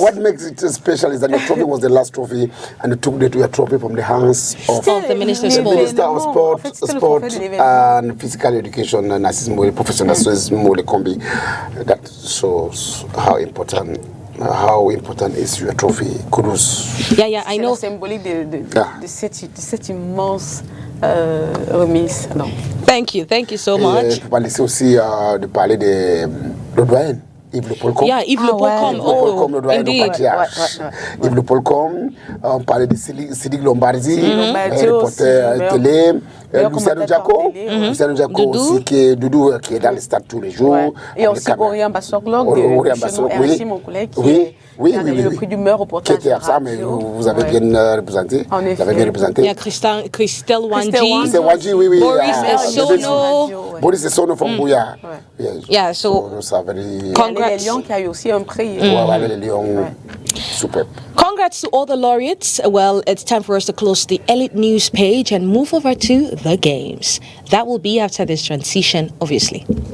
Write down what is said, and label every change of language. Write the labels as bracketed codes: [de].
[en] What makes it special is that your trophy was the last trophy, and you took your trophy from the hands of the Minister of Sport. Minister of Sport and Physical Education and Assistant Professional Kombi. That shows how important is your trophy. Kudos. Yeah, I know. [fr] C'est symbolique de cette immense remise. Non. [en] Thank you so much. [fr] Tu peux laisser aussi de parler de doyen. Yves Le Polcom. [en] Yeah, Yves Le Polcom. [fr] Yves Le Polcom, le doyen [en] indeed. [fr] du patriarche. Yves Le Polcom, on parlait de Sidig Lombardi, reporter télé. Luciano Diaco aussi, qui est Doudou, qui est dans les stades tous les jours. Ouais. Et aussi Orion Bassoglog, RSI, mon collègue, qui a gagné le prix du meilleur reportage. Qui était à ça, mais vous avez bien représenté. En effet. Vous avez bien représenté. Il y a Christelle Wanji. Oui. Boris Essono. [en] Boris Essono from Bouya. Yeah, so congrats. [fr] Les Lions qui a eu aussi un prix. Les Lions, super. [en] Congrats to all the laureates. Well, it's time for us to close the Elite News page and move over to the games. That will be after this transition, obviously.